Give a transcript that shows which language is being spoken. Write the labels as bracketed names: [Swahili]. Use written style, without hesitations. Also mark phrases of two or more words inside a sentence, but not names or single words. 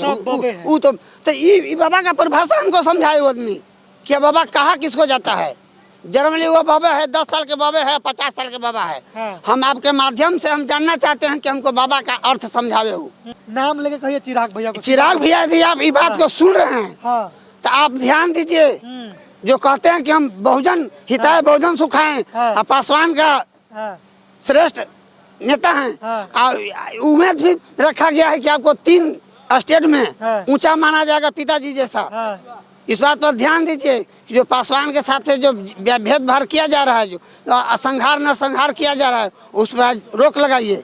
[Hindi] वो तो ये बाबा का परिभाषा हमको समझाए वो आदमी कि बाबा कहा किसको जाता है। जनरली वो बाबा है 10 साल के बाबा है, 50 साल के बाबा है। हम आपके माध्यम से हम जानना चाहते हैं कि हमको बाबा का अर्थ समझावे हो। नाम लेके कहिए चिराग भैया को। चिराग भैया यदि आप ये बात को सुन रहे हैं तो आप ध्यान दीजिए। जो कहते हैं कि हम [Pali] बहुजन हिताय बहुजन सुखाएं, [Hindi] पासवान का श्रेष्ठ नेता हैं। उम्मीद भी रखा गया है कि आपको 3 स्टेट में ऊंचा माना जाएगा पिताजी जैसा। इस बात पर ध्यान दीजिए कि जो पासवान के साथ जो भेदभाव किया जा रहा है, जो संहार नरसंहार किया जा रहा है, उस पर रोक लगाइए।